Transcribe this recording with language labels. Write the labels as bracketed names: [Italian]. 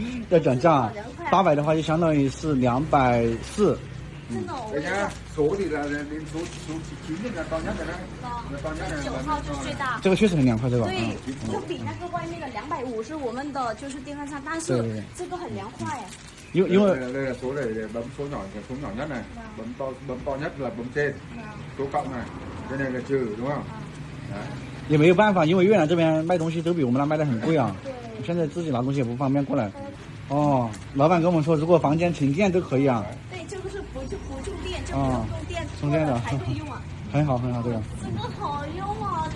[Chinese] 要讲价，800的话就相当于是240，真的。人家说的了，人说今年的到年的呢，到年的 9号就是最大。这个确实很凉快，这个。对，就比那个外面的250是我们的就是电饭煲，但是这个很凉快。因为 [Vietnamese] số này bấm số nhỏ nhất này, bấm to nhất là bấm trên, số cộng này, cái này là trừ đúng không? Đấy. [Chinese] 也没有办法，因为越南这边卖东西都比我们那卖的很贵啊。现在自己拿东西也不方便过来。哦，老板跟我们说，如果房间停电都可以啊。对，这个是不用电，就不用用电，充电的排队用啊。很好，这个。这个好用啊！